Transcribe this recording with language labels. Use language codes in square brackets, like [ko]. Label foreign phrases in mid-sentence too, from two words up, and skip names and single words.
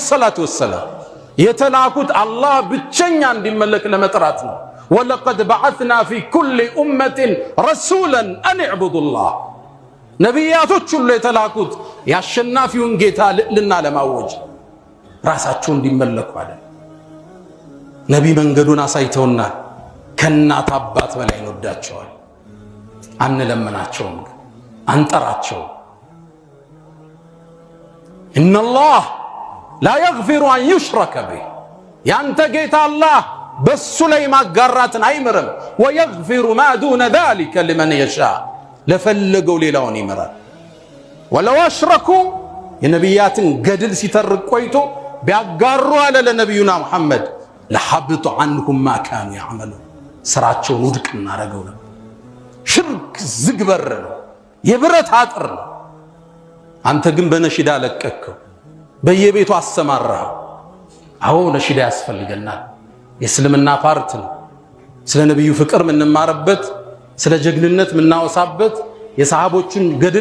[am] ሰላቱ ወሰለም የተላኩት አላህ ብቸኛ እንዲመለክ ለመጥራት ነው [ar] ولقد بعثنا في كل أمة رسولا أن اعبدوا الله [am] ነቢያቶች ሁሉ የተላኩት ያሸናፊውን ጌታ ልዕልና ለማወጅ ራሳቸው እንዲመለኩ አለ ነቢይ መንገዱን አሳይተውናል ከናት አባት በላይ እንወዳቸዋል አንለምናቸውም አንጠራቸው [ar] إن الله لا يغفر أن يشرك به [am] ያንተ ጌታ አላህ በሱ ላይ ማጋራትን አይምርም [ar] ويغفر ما دون ذلك لمن يشاء [am] ለፈለገው ሌላውን ይምራል [ar] ولو اشركوا [am] የነቢያትን ገድል ሲተርቅ ቆይቶ ቢያጋሩ አለ ለነብዩና መሐመድ [ar] لحبط عنهم ما كانوا يعملون [am] ስራቸውን ውድቅ እናረገው ነበር ሽርክ ዝግበር ነው የብረት አጥር ነው አንተ ግን በነሽዳ ለቀቀው በየቤቱ አሰማራው አዎ ነሽዳ ያስፈልገናል የእስልምና ፓርት ነው ስለ ነብዩ ፍቅር ምንማርበት ስለ ጀግንነት ምናወሳበት የሰሃቦችን ገድል